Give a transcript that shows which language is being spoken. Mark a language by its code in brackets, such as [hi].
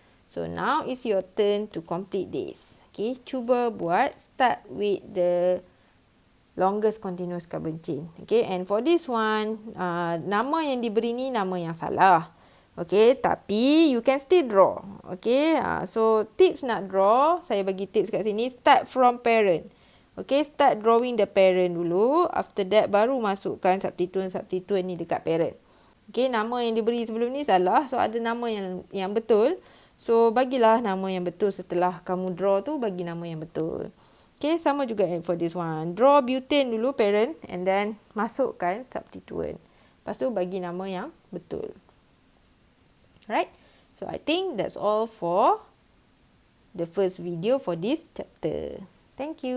[en] So, now is your turn to complete this. Okay, [ms] cuba buat [en] start with the longest continuous carbon chain. [ms] Okay, and for this one, nama yang diberi ni nama yang salah. [en] Okay, tapi you can still draw. [ms] Okay, so tips nak draw, saya bagi tips kat sini, [en] start from parent. Okay, start drawing the parent dulu. After that, [ms] baru masukkan substituent ni dekat [en] parent. [ms] Okay, nama yang diberi sebelum ni salah. So, ada nama yang betul. So, bagilah nama yang betul setelah kamu draw tu, bagi nama yang betul. [en] Okay, [ms] sama juga [en] for this one. Draw butane dulu, parent. [ms] And then, masukkan substituent. Lepas tu, bagi nama yang betul. [en] Right? So, I think that's all for the first video for this chapter. Thank you.